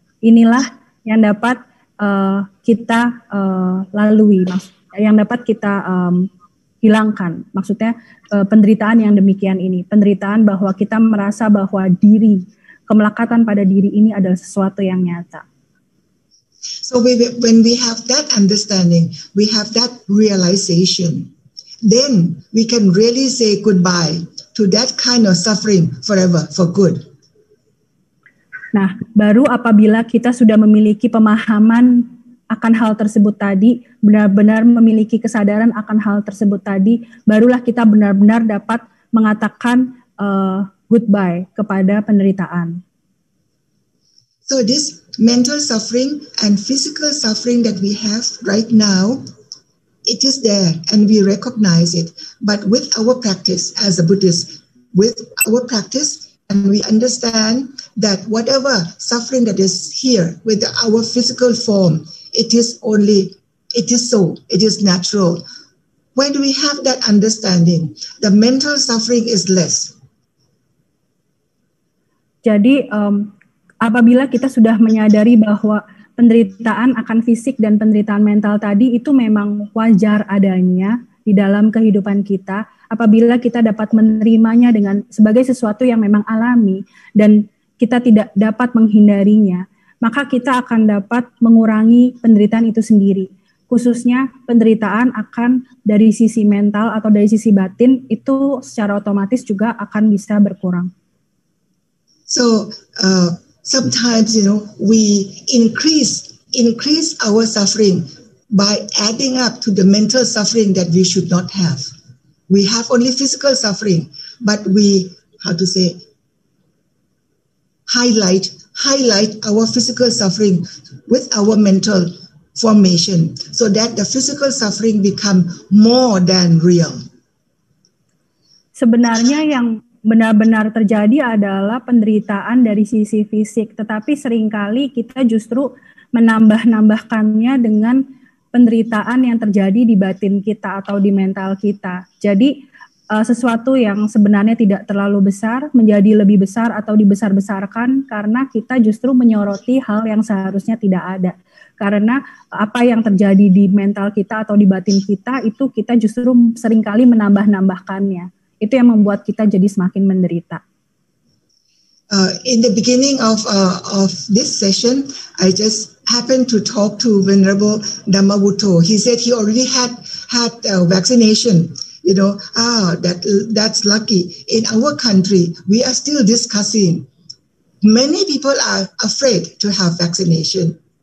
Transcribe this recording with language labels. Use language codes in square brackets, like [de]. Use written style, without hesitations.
[id] Inilah yang dapat kita lalui, yang dapat kita hilangkan. Maksudnya penderitaan yang demikian ini, penderitaan bahwa kita merasa bahwa kemelekatan pada diri ini adalah sesuatu yang nyata. [en] So when we have that understanding, we have that realization, then we can really say goodbye to that kind of suffering forever, for good. [id] Nah, baru apabila kita sudah memiliki pemahaman akan hal tersebut tadi, benar-benar memiliki kesadaran akan hal tersebut tadi, barulah kita benar-benar dapat mengatakan goodbye kepada penderitaan. [en] So this mental suffering and physical suffering that we have right now, it is there and we recognize it. But with our practice as a Buddhist, with our practice, and we understand that whatever suffering that is here with our physical form, it is so, it is natural. When we have that understanding, the mental suffering is less. [id] Jadi apabila kita sudah menyadari bahwa penderitaan akan fisik dan penderitaan mental tadi itu memang wajar adanya di dalam kehidupan kita, apabila kita dapat menerimanya sebagai sesuatu yang memang alami dan kita tidak dapat menghindarinya, maka kita akan dapat mengurangi penderitaan itu sendiri. Khususnya penderitaan akan dari sisi mental atau dari sisi batin itu secara otomatis juga akan bisa berkurang. [en] So sometimes we increase our suffering by adding up to the mental suffering that we should not have. We have only physical suffering, but we, highlight our physical suffering with our mental formation so that the physical suffering become more than real. [id] Sebenarnya yang benar-benar terjadi adalah penderitaan dari sisi fisik, tetapi seringkali kita justru menambah-nambahkannya dengan penderitaan yang terjadi di batin kita atau di mental kita. Jadi sesuatu yang sebenarnya tidak terlalu besar menjadi lebih besar atau dibesar-besarkan karena kita justru menyoroti hal yang seharusnya tidak ada. Karena apa yang terjadi di mental kita atau di batin kita itu kita justru seringkali menambah-nambahkannya. Itu yang membuat kita jadi semakin menderita. [en] In the beginning of this session, I just happened to talk to Venerable Dhammavutto. He said he already had vaccination. That's lucky. In our country, we are still discussing. Many people are afraid to have vaccination.